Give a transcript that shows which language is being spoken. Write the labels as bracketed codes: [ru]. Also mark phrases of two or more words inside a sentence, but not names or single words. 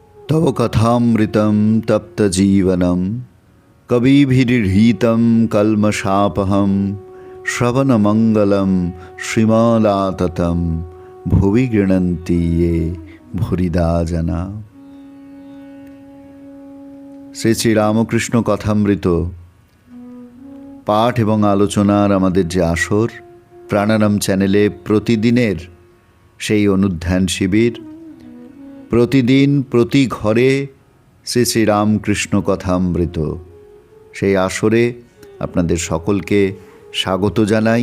[sa] तव कथामृतं तप्तजीवनं कविभिरीहितं कल्मषापहं श्रवणमङ्गलं श्रीमदाततं भुवि गृह्णन्ति ये भूरिदा जना। [bn] শ্রী শ্রী রামকৃষ্ণ কথামৃত পাঠ এবং আলোচনার আমাদের যে আসর প্রাণারাম চ্যানেলে প্রতিদিনের সেই অনুধ্যান শিবির, প্রতিদিন প্রতি ঘরে শ্রী শ্রী রামকৃষ্ণ কথামৃত, সেই আসরে আপনাদের সকলকে স্বাগত জানাই।